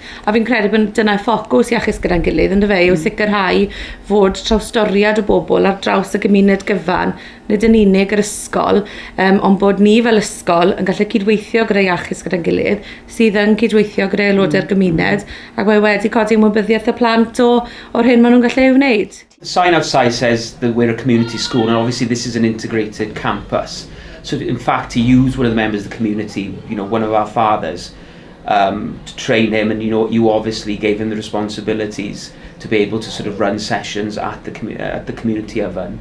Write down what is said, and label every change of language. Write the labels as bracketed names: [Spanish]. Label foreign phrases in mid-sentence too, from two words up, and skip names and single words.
[Welsh] A fi'n credu bod dyna'r ffocws Iachus Gyda'n Gilydd yn dyfe, yw sicrhau fod trawstoriad o bobl ar draws y gymuned gyfan, nid yn unig yr ysgol, ond bod ni fel ysgol yn gallu cydweithio gyda Iachus Gyda'n Gilydd, sydd yn cydweithio gyda aelodau'r gymuned, ac mae wedi codi ymwybyddiaeth y plant o'r hyn maen nhw'n gallu ei wneud. [English] The sign outside says that we're a community school, and obviously this is an integrated campus. So in fact, to use one of the members of the community, one of our fathers, to train him, and you obviously gave him the responsibilities to be able to sort of run sessions at the community oven.